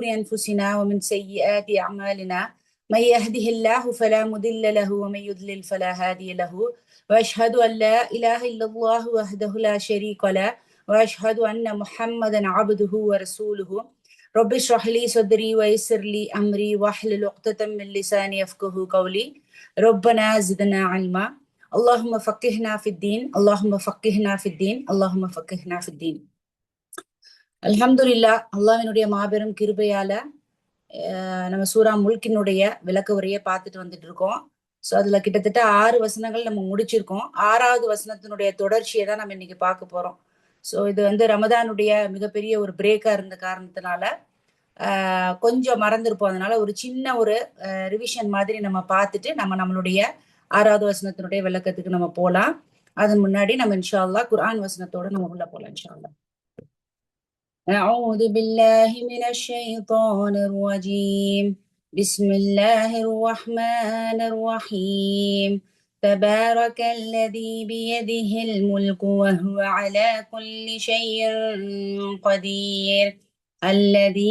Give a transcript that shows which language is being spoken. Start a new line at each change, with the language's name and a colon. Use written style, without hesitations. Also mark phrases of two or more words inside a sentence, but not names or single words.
Arabic: أنفسنا ومن سيئات أعمالنا من يهده الله فلا مضل له ومن يضلل فلا هادي له وأشهد أن لا إله إلا الله وحده لا شريك له وأشهد أن محمدا عبده ورسوله رب اشرح لي صدري ويسر لي أمري واحلل عقدة من لساني يفقهوا قولي ربنا زدنا علما اللهم فقهنا في الدين اللهم فقهنا في الدين اللهم فقهنا في الدين.
Tamil: அல்ஹம்துலில்லாஹ், அல்லாஹ்வினுடைய மாபெரும் கிருபையால நம்ம சூரா முல்கினுடைய விளக்க உரையை பார்த்துட்டு வந்துட்டு இருக்கோம். சோ அதுல கிட்டத்தட்ட 6 வசனங்கள் நம்ம முடிச்சிருக்கோம். 6வது வசனத்தினுடைய தொடர்ச்சியை தான் நம்ம இன்னைக்கு பார்க்க போறோம். சோ இது ரமதானுடைய மிகப்பெரிய ஒரு பிரேக்கா இருந்த காரணத்தினால கொஞ்சம் மறந்துருப்போம். அதனால ஒரு சின்ன ஒரு ரிவிஷன் மாதிரி நம்ம பார்த்துட்டு நம்மளுடைய 6வது வசனத்தினுடைய விளக்கத்துக்கு நம்ம போலாம். அதன் முன்னாடி நம்ம
Arabic: إن شاء الله
Tamil: குர்ஆன் வசனத்தோட நம்ம உள்ள போலாம்
Arabic: إن شاء الله. أعوذ بالله من الشيطان الرجيم بسم الله الرحمن الرحيم تبارك الذي بيده الملك وهو على كل شيء قدير الذي